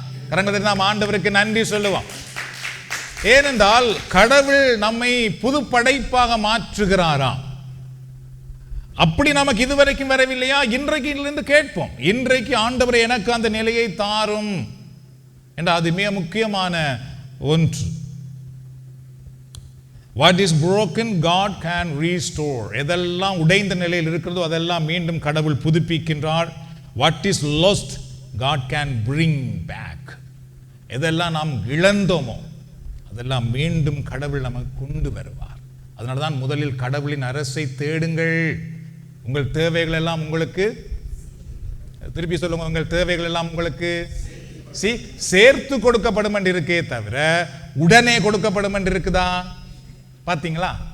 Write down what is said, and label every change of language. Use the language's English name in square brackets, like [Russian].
[Tamil] கரங்களை நாம் ஆண்டவருக்கு நன்றி சொல்லுவோம். ஏனென்றால் கடவுள் நம்மை புது படைப்பாக மாற்றுகிறாராம். அப்படி நமக்கு இதுவரைக்கும் வரவில்லையா? இன்றைக்கு இருந்து கேட்போம், இன்றைக்கு ஆண்டவரே எனக்கு அந்த நிலையை தாரும் என்ற அது மிக முக்கியமான ஒன்று. [English] What is broken God can restore. [Tamil] எதெல்லாம் உடைந்த நிலையில் இருக்கிறதோ அதெல்லாம் மீண்டும் கடவுள் புதுப்பிக்கின்றார். [English] What is lost God can bring back. [Tamil] எதெல்லாம் நாம் இழந்தோமோ அதெல்லாம் மீண்டும் கடவுள் நமக்கு கொண்டு வருவார். அதனால தான் முதலில் கடவுளின் அரசை தேடுங்கள், உங்கள் தேவைகள் எல்லாம் உங்களுக்கு, திருப்பி சொல்லுங்க, உங்கள் தேவைகள் எல்லாம் உங்களுக்கு சேர்த்து கொடுக்கப்படும் என்று இருக்கே தவிர உடனே கொடுக்கப்படும் என்று இருக்குதா? பார்த்தீங்களா?